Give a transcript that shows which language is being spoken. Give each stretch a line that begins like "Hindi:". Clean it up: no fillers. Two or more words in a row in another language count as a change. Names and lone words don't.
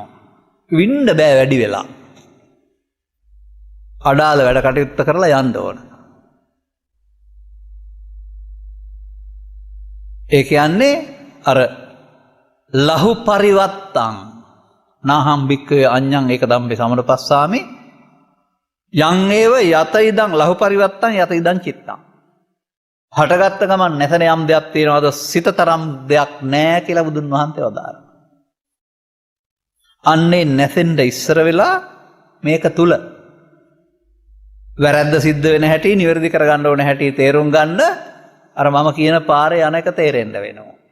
Sinhala: වින්න බෑ වැඩි වෙලා. අඩාල වැඩ කටයුත්ත කරලා යන්න ඕන. ඒ කියන්නේ අර
Pali: ලහු පරිවත්තං නාහම් භික්ඛවේ අඤ්ඤං ඒක ධම්මේ සමනපස්සාමි යං ඒව යත ඉදං ලහු පරිවත්තං යත ඉදං චිත්තං.
Sinhala: හටගත්ත ගමන් නැසන යම් දෙයක් තියෙනවද සිතතරම් දෙයක් නැහැ කියලා බුදුන් වහන්සේ වදාළා. අන්නේ නැසෙන්න ඉස්සර වෙලා මේක තුල වැරද්ද සිද්ධ වෙන හැටි නිවැරදි කරගන්න ඕන හැටි තේරුම් ගන්න අර මම කියන පාරේ යන එක තේරෙන්න වෙනවා.